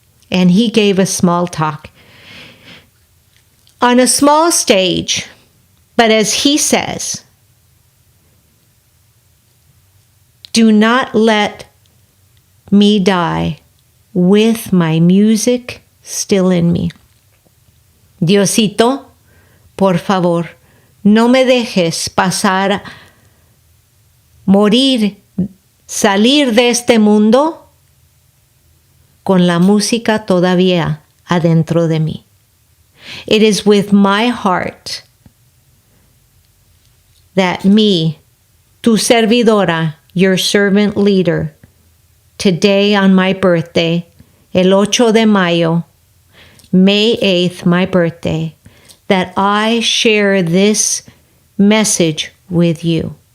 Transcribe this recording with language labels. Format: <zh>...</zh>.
<en>And he gave a small talk on a small stage. But as he says, do not let me die with my music still in me.</en> <es>Diosito, por favor, no me dejes pasar, morir, salir de este mundo con la música todavía adentro de mí.</es> <en>It is with my heart that me,</en> <es>tu servidora,</es> <en>your servant leader, today on my birthday,</en> <es>el 8 de mayo,</es> <en>May 8th, my birthday, that I share this message with you.</en>